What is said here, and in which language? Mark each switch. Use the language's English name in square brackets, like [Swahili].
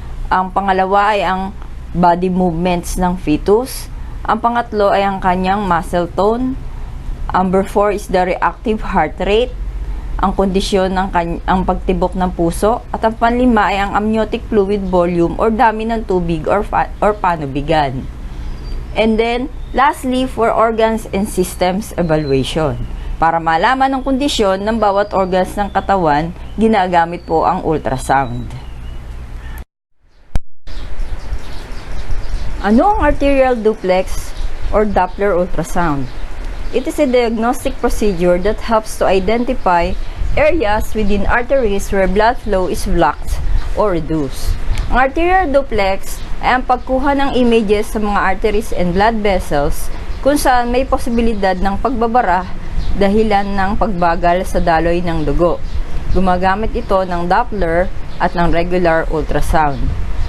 [Filipino] Ang pangalawa ay ang body movements ng fetus. Ang pangatlo ay ang kanyang muscle tone. [English] Number 4 is the reactive heart rate, [Filipino] ang kondisyon ng ang pagtibok ng puso, at ang panlima ay ang amniotic fluid volume or dami ng tubig or panubigan. [English] And then, lastly, for organs and systems evaluation. [Filipino] Para malaman ang kondisyon ng bawat organs ng katawan, ginagamit po ang ultrasound. Ano ang arterial duplex or Doppler ultrasound? [English] It is a diagnostic procedure that helps to identify areas within arteries where blood flow is blocked or reduced. [Filipino] Ang arterial duplex ay ang pagkuha ng images sa mga arteries and blood vessels kung saan may posibilidad ng pagbabara dahilan ng pagbagal sa daloy ng dugo. Gumagamit ito ng Doppler at ng regular ultrasound.